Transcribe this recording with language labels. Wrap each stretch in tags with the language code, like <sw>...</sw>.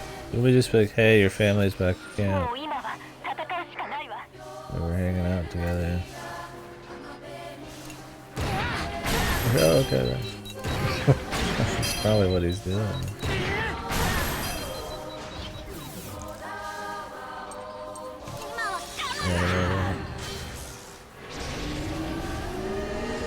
<en>Can we just be like, hey, your family's back at camp?</en> <ja>もう今は戦うしかないわ。</ja> <en>We were hanging out together. Oh, okay then. That's probably what he's doing.</en>